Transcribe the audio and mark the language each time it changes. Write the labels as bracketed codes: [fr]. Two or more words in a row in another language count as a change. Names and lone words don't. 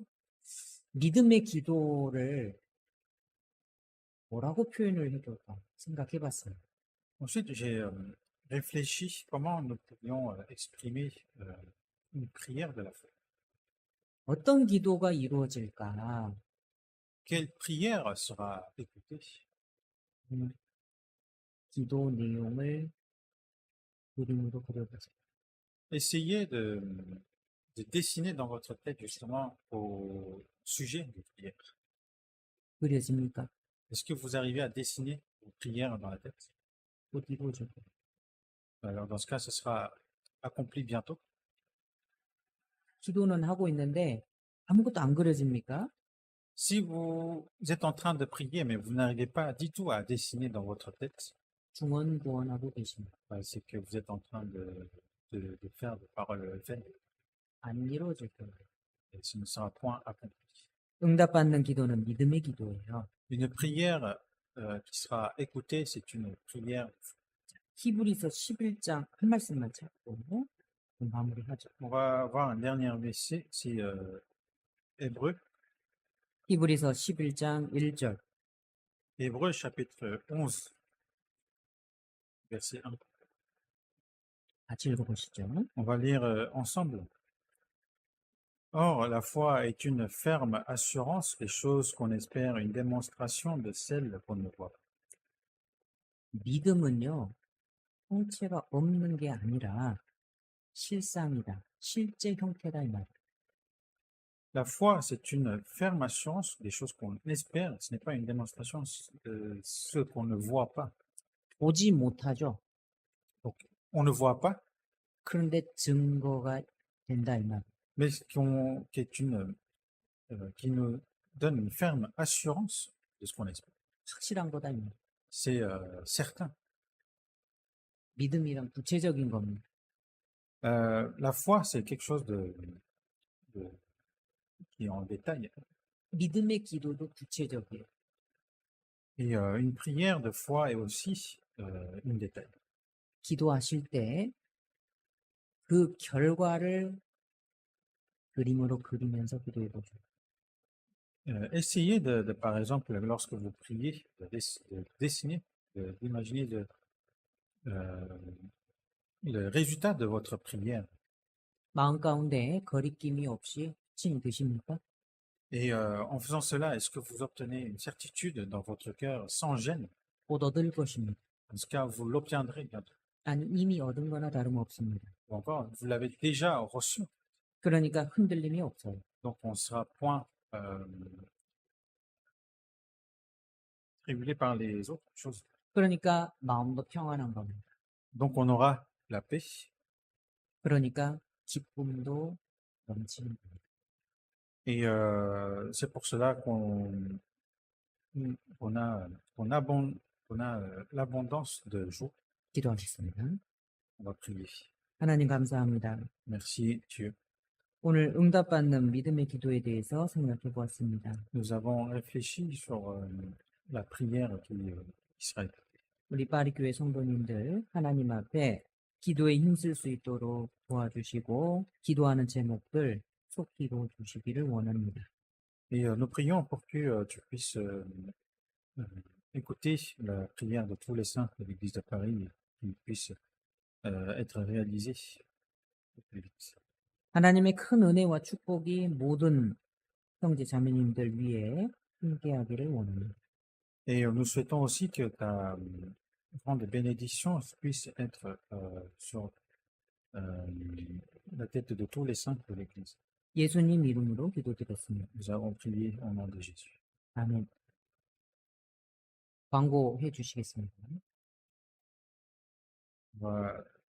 [ko] 믿음의 기도를 뭐라고 표현을 해줄까 생각해 봤어요. [fr] Ensuite, j'ai réfléchi comment nous pourrions exprimer une prière de la foi. [ko] 어떤 기도가 이루어질까? [fr] Quelle prière sera écoutée? [ko] 기도 내용을 그림으로 그려보세요. [fr] Essayez de dessiner dans votre tête justement au sujet des prières. [ko] 그려집니까? [fr] Est-ce que vous arrivez à dessiner vos prières dans la tête? [ko] 곧 이루어질 거예요. [fr] Alors dans ce cas, ce sera accompli bientôt. [ko] 기도는 하고 있는데 아무것도 안 그려집니까? [fr] Si vous êtes en train de prier, mais vous n'arrivez pas du tout à dessiner dans votre tête, [ko] 중언부언하고 계십니다. [fr] c'est que vous êtes en train de faire des paroles vaines. [ko] 안 이루어질 거예요. [fr] Et ce ne sera point accompli. [ko] 응답받는 기도는 믿음의 기도예요. [fr] Une prière qui sera écoutée, c'est une prière. [ko] 히브리서 11장 한 말씀만 찾고 마무리하죠. [fr] On va voir un dernier verset, c'est Hébreu. [ko] 히브리서 11장 1절. [fr] Hébreu chapitre 11, verset 1. [ko] 같이 읽어보시죠. [fr] On va lire ensemble. Or, la foi est une ferme assurance des choses qu'on espère, une démonstration de celles qu'on ne voit pas. [ko] 믿음은요, 형체가 없는 게 아니라 실상이다. 실제 형태다 이 말이에요. [fr] La foi, c'est une ferme assurance des choses qu'on espère. Ce n'est pas une démonstration de ce qu'on ne voit pas. [ko] 보지 못하죠. [fr] Donc, on ne voit pas, [ko] 그런데 증거가 된다 이 말이에요. [fr] mais qui nous donne une ferme assurance de ce qu'on espère. [ko] 확실한 거다 이 말이에요. [fr] C'est certain. [ko] 믿음이란 구체적인 겁니다. [fr] La foi, c'est quelque chose qui est en détail. [ko] 믿음의 기도도 구체적이에요. [fr] Et une prière de foi est aussi une détail. [ko] 기도하실 때 그 결과를 그림으로 그리면서 기도해 보죠. [fr] Essayez par exemple, lorsque vous priez, de dessiner, d'imaginer le résultat de votre prière. [ko] 마음 가운데 거리낌이 없이 힘이 드십니까? [fr] Et en faisant cela, est-ce que vous obtenez une certitude dans votre cœur sans gêne? [ko] 곧 얻을 것입니다. [fr] En ce cas, vous l'obtiendrez bientôt. [ko] 아니 이미 얻은 거나 다름없습니다. [fr] Ou encore, vous l'avez déjà reçu. [ko] 그러니까 흔들림이 없어요. [fr] Donc, on ne sera point tribulé par les autres choses. [ko] 그러니까 마음도 평안한 겁니다. [fr] Donc, on aura la paix. [ko] 그러니까 기쁨도 넘치는 겁니다. [fr] Et c'est pour cela qu'on on a, on abon- on a l'abondance de joie. [ko] 기도하겠습니다. [fr] On va prier. [ko] 하나님 감사합니다. [fr] Merci Dieu. [ko] 오늘 응답받는 믿음의 기도에 대해서 생각해 보았습니다. [fr] Nous avons réfléchi sur la prière qui sera établie. [ko] 우리 파리교회 성도님들 하나님 앞에 기도에 힘쓸 수 있도록 도와주시고 기도하는 제목들 속히 이루어 주시기를 원합니다. [fr] Et nous prions pour que tu puisses euh, écouter la prière de tous les saints de l'Église de Paris et qu'il puisse être réalisée au plus vite. [ko] 하나님의 큰 은혜와 축복이 모든 형제 자매님들 위에 함께하기를 원합니다. [fr] Et nous souhaitons aussi que ta grande bénédiction puisse être sur la tête de tous les saints de l'Église. [ko] 예수님 이름으로 기도드렸습니다. [fr] Nous avons prié au nom de Jésus. [ko] 아멘. 광고해 주시겠습니다. [fr] Voilà.